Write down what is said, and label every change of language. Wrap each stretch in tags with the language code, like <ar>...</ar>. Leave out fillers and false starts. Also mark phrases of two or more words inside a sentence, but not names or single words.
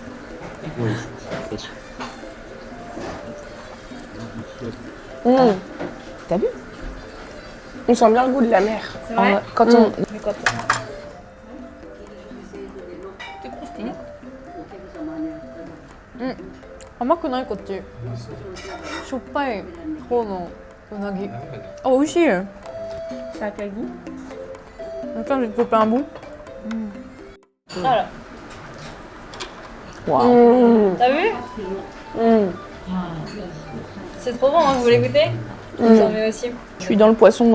<fr>T'as vu? On sent bien le goût de la mer. C'est vrai? Quand on...</fr> <ja>甘くないこっち. Shoppai方のうなぎ。あ、美味しい。 Sakagi.</ja> <fr>Attends, je vais te couper un bout. Voilà. Waouh. T'as vu? C'est trop bon, hein, vous voulez goûter? J'en mets aussi. Je suis dans le poisson...</fr>